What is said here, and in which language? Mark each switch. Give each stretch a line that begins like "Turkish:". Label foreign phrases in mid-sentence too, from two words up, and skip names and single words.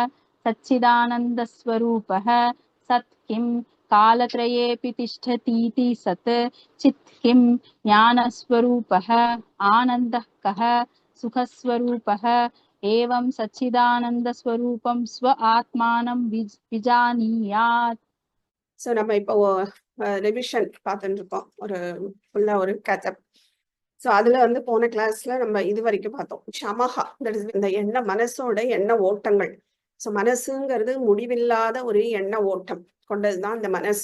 Sanskrit: सच्चिदानन्दस्वरूपः सत् किं कालत्रयेऽपि तिष्ठतीति सत्। चित् किं ज्ञानस्वरूपः। आनन्दः कः? सुखस्वरूपः। एवं सच्चिदानन्दस्वरूपं स्व आत्मानं विजानीयात्।
Tamil: ஸோ நம்ம இப்போ ரிவிஷன் பார்த்துட்டு இருக்கோம், ஒரு ஃபுல்லா ஒரு கேட்சப். ஸோ அதுல வந்து போன கிளாஸ்ல நம்ம இது வரைக்கும் பார்த்தோம் ஷமஹா,
English: that is
Tamil: இந்த எண்ண மனசோட எண்ண ஓட்டங்கள். ஸோ மனசுங்கிறது முடிவில்லாத ஒரு எண்ண ஓட்டம் கொண்டதுதான் இந்த மனசு.